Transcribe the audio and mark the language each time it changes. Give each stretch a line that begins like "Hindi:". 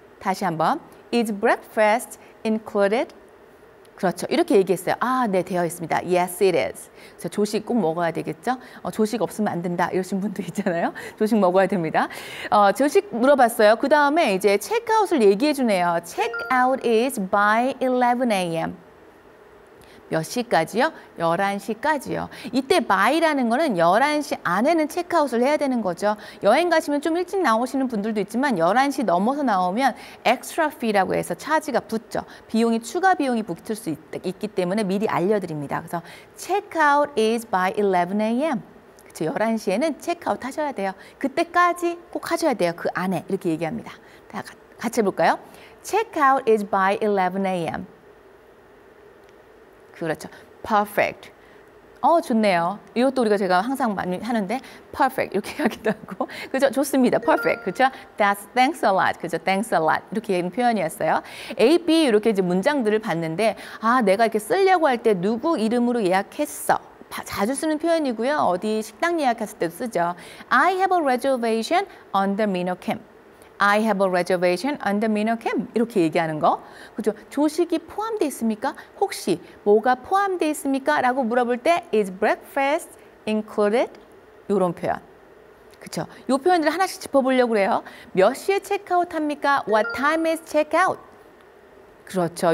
Korean: 다시 한번
English: is breakfast included?
Korean: 그렇죠. 이렇게 얘기했어요. 네, 되어 있습니다.
English: Yes, it is.
Korean: 그래서 조식 꼭 먹어야 되겠죠? 조식 없으면 안 된다. 이러신 분도 있잖아요. 조식 먹어야 됩니다. 조식 물어봤어요. 그 다음에 이제 체크아웃을 얘기해 주네요.
English: Checkout is by 11 a.m.
Korean: 몇 시까지요? 11시까지요. 이때 by라는 거는 11시 안에는 체크아웃을 해야 되는 거죠. 여행 가시면 좀 일찍 나오시는 분들도 있지만 11시 넘어서 나오면 extra fee라고 해서 차지가 붙죠. 추가 비용이 붙을 수 있기 때문에 미리 알려드립니다. 그래서
English: checkout is by 11 a.m.
Korean: 그렇죠. 11시에는 체크아웃 하셔야 돼요. 그때까지 꼭 하셔야 돼요. 그 안에 이렇게 얘기합니다. 같이 해볼까요?
English: Checkout is by 11 a.m.
Korean: 그렇죠. Perfect. 좋네요. 이것도 제가 항상 많이 하는데 perfect 이렇게 하기도 하고 그죠? 좋습니다.
English: perfect.
Korean: 그죠?
English: Thanks a lot. 그죠? Thanks a lot.
Korean: 이렇게 하는 표현이었어요. A, B 이렇게 이제 문장들을 봤는데 내가 이렇게 쓰려고 할 때 누구 이름으로 예약했어. 자주 쓰는 표현이고요. 어디 식당 예약했을 때도 쓰죠.
English: I have a reservation under Minho Camp. I have a reservation under Minho Camp.
Korean: 이렇게 얘기하는 거. 그죠? 조식이 포함되어 있습니까? 혹시 뭐가 포함되어 있습니까? 라고 물어볼 때
English: is breakfast included?
Korean: 이런 표현. 그렇죠? 이 표현들을 하나씩 짚어보려고 그래요. 몇 시에 체크아웃 합니까?
English: What time is checkout?
Korean: 그렇죠.